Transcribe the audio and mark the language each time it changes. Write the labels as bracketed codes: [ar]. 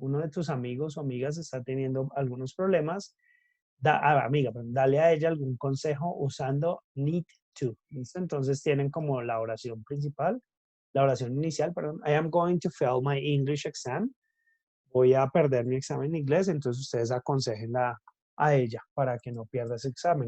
[es] Uno de tus amigos o amigas está teniendo algunos problemas, amiga, dale a ella algún consejo usando need to. ¿Listo? Entonces tienen como la oración principal, la oración inicial, perdón. [en] I am going to fail my English exam. [es] Voy a perder mi examen en inglés, entonces ustedes aconsejen a ella para que no pierda ese examen.